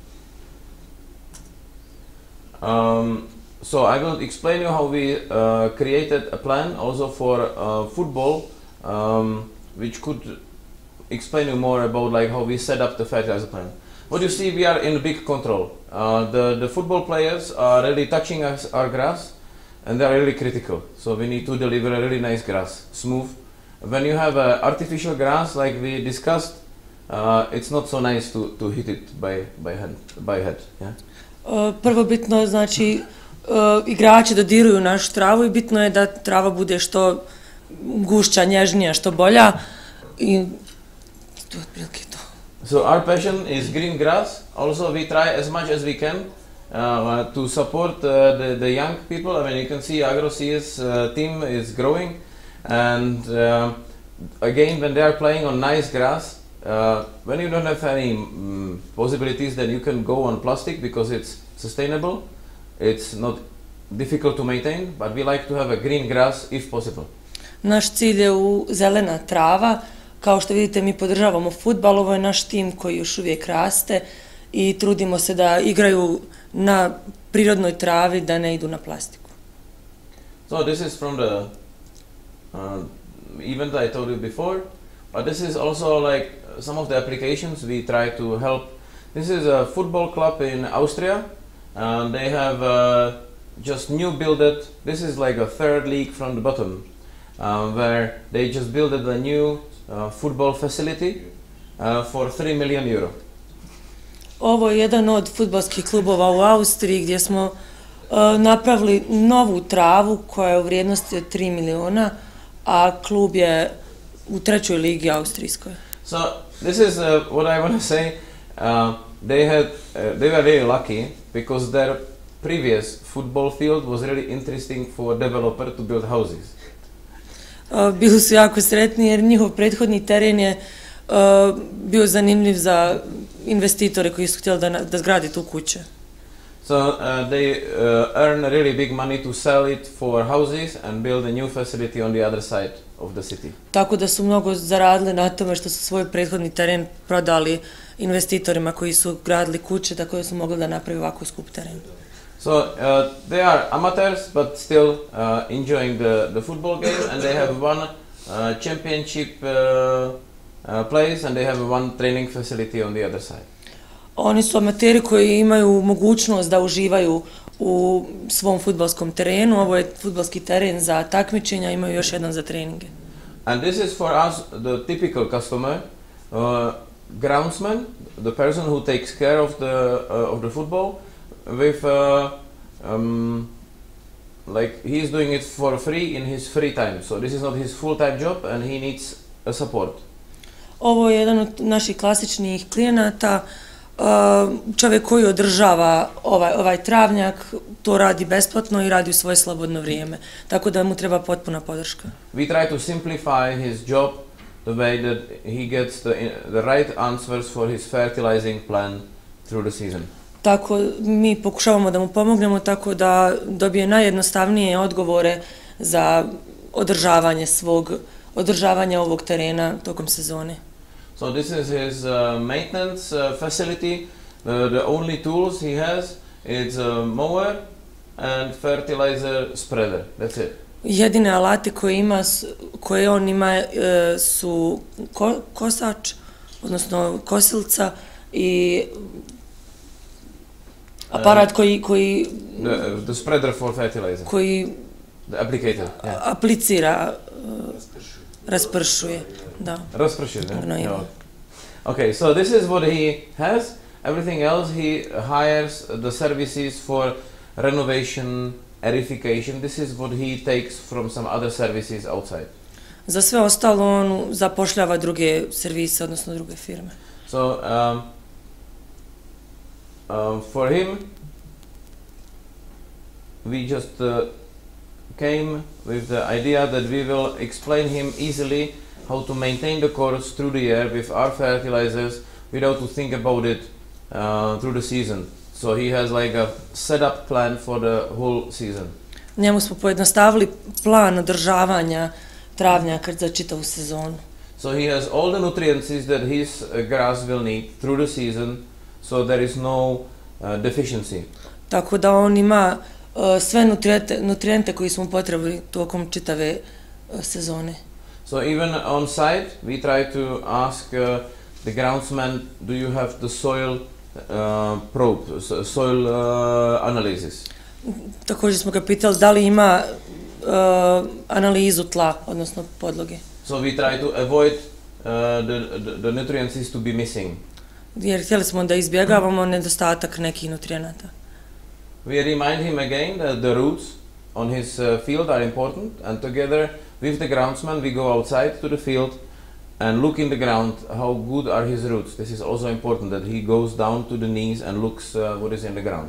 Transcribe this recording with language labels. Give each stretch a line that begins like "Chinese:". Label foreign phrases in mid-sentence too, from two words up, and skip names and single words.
English: So I will explain you how we created a plan also for football, which could explain you more about like how we set up the fertilizer plan. What you see, we are in big control. The football players are really touching our grass, and they are really critical. So we need to deliver a really nice grass, smooth. When you have artificial grass, like we discussed, it's not so nice to hit it by head. Yeah.
Bosnian: Prvo bitno, znači, igrači dodiruju našu travu i bitno je da trava bude što gušća, nježnija, što bolja. I to je otprilike to.
English: So our passion is green grass. Also we try as much as we can to support the young people. I mean, you can see AgroCS team is growing, and again, when they are playing on nice grass, when you don't have any possibilities, then you can go on plastic because it's sustainable. It's not difficult to maintain, but we like to have a green grass if possible.
Bosnian: Naš cilj je zelena trava. Kao što vidite, mi podržavamo fudbal, ovo je naš tim koji još uvijek raste i trudimo se da igraju na prirodnoj travi, da ne idu na plastiku.
English: So this is from the event I told you before, but this is also like some of the applications we try to help. This is a football club in Austria. They have just new builded, this is like a third league from the bottom, where they just built a new football facility for 3 million euro.
Bosnian: Ovo je jedan od fudbalskih klubova u Austriji gdje smo napravili novu travu koja je u vrijednosti od 3 miliona, a klub je u trećoj ligi austrijskoj.
English: So this is what I want to say. They were really lucky because their previous football field was really interesting for developer to build houses.
Bosnian: Bili su jako sretni jer njihov prethodni teren je bio zanimljiv za investitore koji su htjeli da zgradi tu kuće.
English: So they earn really big money to sell it for houses and build a new facility on the other side of the city.
Bosnian: Tako da su mnogo zaradili na tome što su svoj prethodni teren prodali investitorima koji su gradili kuće, tako da su mogli da napravi ovako skup teren.
English: So they are amateurs, but still enjoying the football game, and they have one championship place, and they have one training facility on the other side.
Bosnian: Oni su amateri koji imaju mogućnost da uživaju u svom fudbalskom terenu. Ovo je fudbalski teren za takmičenja, imaju još jedan za treninge.
English: And this is for us the typical customer, groundsman, the person who takes care of the football, with like he is doing it for free in his free time. So this is not his full-time job, and he needs a support.
Bosnian: Ovo je jedan od naših klasičnih klijenata. Čovjek koji održava ovaj travnjak to radi besplatno i radi u svoje slobodno vrijeme, tako da mu treba potpuna podrška.
English: We try to simplify his job the way that he gets the right answers for his fertilizing plan through the season.
Bosnian: Tako mi pokušavamo da mu pomognemo tako da dobije najjednostavnije odgovore za održavanje ovog terena tokom sezone.
English: So this is his maintenance facility. The only tools he has is a mower and fertilizer spreader. That's it.
Bosnian: Jedine alate koje on ima su kosač, odnosno kosilca i aparat koji
English: the spreader for fertilizer. The applicator. Yeah.
Bosnian: Aplicira, raspršuje. Da. Raspršuje, ne?
English: Okay, so this is what he has. Everything else he hires the services for renovation, edification. This is what he takes from some other services outside.
Bosnian: Za sve ostalo on zapošljava druge servise, odnosno druge firme.
English: So for him, we just came with the idea that we will explain him easily how to maintain the course through the year with our fertilizers without to think about it through the season. So he has like a set-up plan for the whole season.
Bosnian: Njemu smo pojednostavili plan održavanja travnjaka za čitavu sezonu.
English: So he has all the nutrients that his grass will need through the season, so there is no deficiency.
Bosnian: Tako da on ima sve nutrijente koji smo potrebili tokom čitave sezone.
English: So even on site, we try to ask the groundsman, do you have the soil probe, soil analysis?
Bosnian: Također smo ga pitali da li ima analizu tla, odnosno podloge.
English: So we try to avoid the nutrients to be missing.
Bosnian: Jer htjeli smo da izbjegavamo nedostatak nekih nutrijenata.
English: We remind him again that the roots on his field are important, and together with the groundsman we go outside to the field and look in the ground how good are his roots. This is also important that he goes down to the knees and looks what is in the ground.